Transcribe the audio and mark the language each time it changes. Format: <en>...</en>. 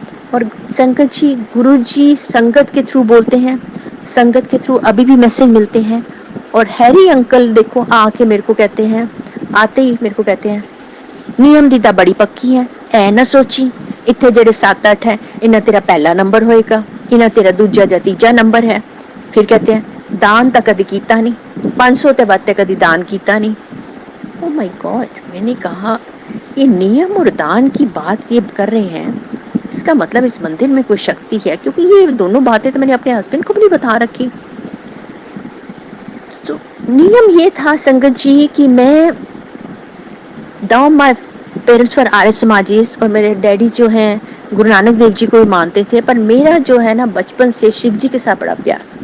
<ur>اور سنکت جی، گرو جی سنگت کے تھرو بولتے ہیں، سنگت کے تھرو ابھی بھی میسج ملتے ہیں. اور ہیری انکل دیکھو آ کے میرے کو کہتے ہیں،</ur> <pa>آتے ہی میرے کو کہتے ہیں نیم دی تا بڑی پکی ہے، اے نہ سوچی اتنے جڑے 7-8 ہے انہیں تیرا پہلا نمبر ہوئے گا، انہیں تیرا دوجا یا تیجا نمبر ہے. پھر کہتے ہیں دان تا کدی کیتا نہیں، 500 تے بعد تے کدی دان کیتا نہیں.</pa> <en>oh my God,</en> <ur>میں نے کہا یہ نیم اور دان کی بات یہ کر رہے ہیں، اس کا مطلب اس مندر میں کوئی شکتی ہے، کیونکہ یہ دونوں باتیں تو میں نے اپنے ہسبینڈ کو بھی نہیں بتا رکھی. تو نیم یہ تھا سنگت جی کہ میں</ur> <en>my parents</en> <ur>پر آریہ سماجیز، اور میرے ڈیڈی جو ہیں گرو نانک دیو جی کو بھی مانتے تھے، پر میرا جو ہے نا بچپن سے شیو جی کے ساتھ بڑا پیار.</ur>